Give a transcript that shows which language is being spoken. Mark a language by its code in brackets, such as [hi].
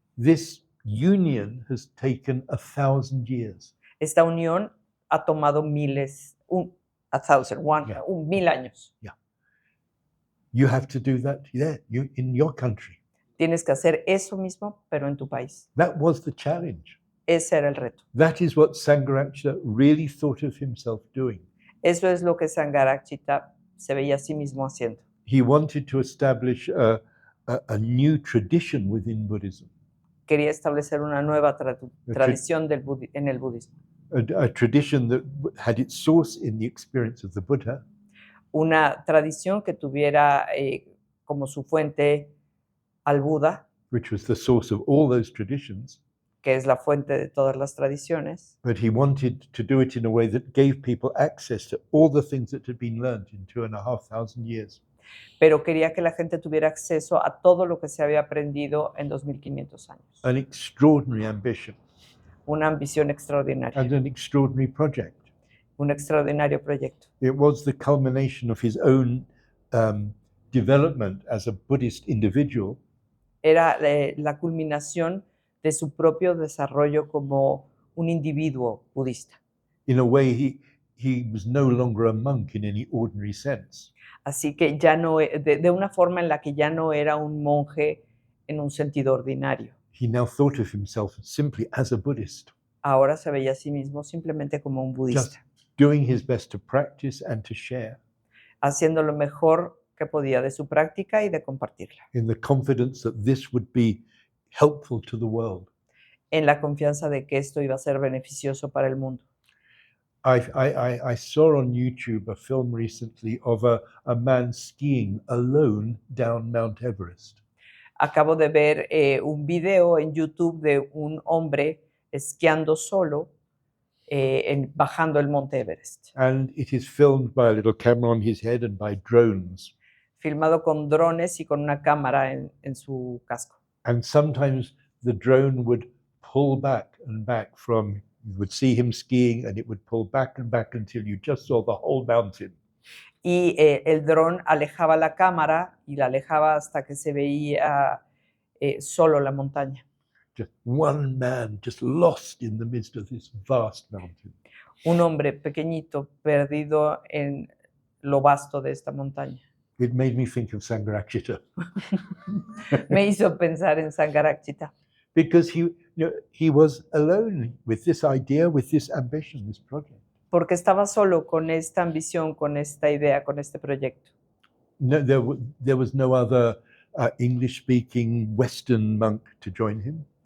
[en] This union has taken 1,000 years. [es] Esta unión ha tomado miles, Yeah. 1000 años. [en] You have to do that there, in your country. [es] Tienes que hacer eso mismo, pero en tu país. [en] That was the challenge. [es] Ese era el reto. [en] That is what Sangharakshita really thought of himself doing. [es] Eso es lo que Sangharakshita se veía a sí mismo haciendo. [en] He wanted to establish a new tradition within Buddhism, [es] Quería establecer una nueva tradición en el budismo. [en] a tradition that had its source in the experience of the Buddha, [es] Una tradición que tuviera como su fuente al Buda, [en] which was the source of all those traditions, [es] que es la fuente de todas las tradiciones, [en] but he wanted to do it in a way that gave people access to all the things that had been learned in 2,500 years. [es] pero quería que la gente tuviera acceso a todo lo que se había aprendido en 2500 años. [en] An extraordinary ambition [es] Una ambición extraordinaria, [en] and an extraordinary project. [es] un extraordinario proyecto. [en] It was the culmination of his own development as a Buddhist individual, [es] Era la culminación de su propio desarrollo como un individuo budista. [en] in a way he was no longer a monk in any ordinary sense. [es] Así que ya no, de una forma en la que ya no era un monje en un sentido ordinario. [en] He now thought of himself simply as a Buddhist, [es] Ahora se veía a sí mismo simplemente como un budista, [en] doing his best to practice and to share, [es] haciendo lo mejor que podía de su práctica y de compartirla, [en] in the confidence that this would be helpful to the world. [es] en la confianza de que esto iba a ser beneficioso para el mundo. [en] I saw on YouTube a film recently of a man skiing alone down Mount Everest. [es] Acabo de ver un video en YouTube de un hombre esquiando solo bajando el monte Everest, [en] And it is filmed by a little camera on his head and by drones. [es] filmado con drones y con una cámara en su casco. [en] And sometimes the drone would pull back and back from You would see him skiing and it would pull back and back until you just saw the whole mountain. [es] Y el dron alejaba la cámara y la alejaba hasta que se veía solo la montaña. [en] Just one man just lost in the midst of this vast mountain. [es] Un hombre pequeñito perdido en lo vasto de esta montaña. [en] It made me think of Sangharakshita [es] Me hizo pensar en Sangharakshita, [en] because he was alone with this idea, with this ambition, this project. [es] porque estaba solo con esta ambición, con esta idea, con este proyecto. [en] No, there was no other English-speaking Western monk to join him.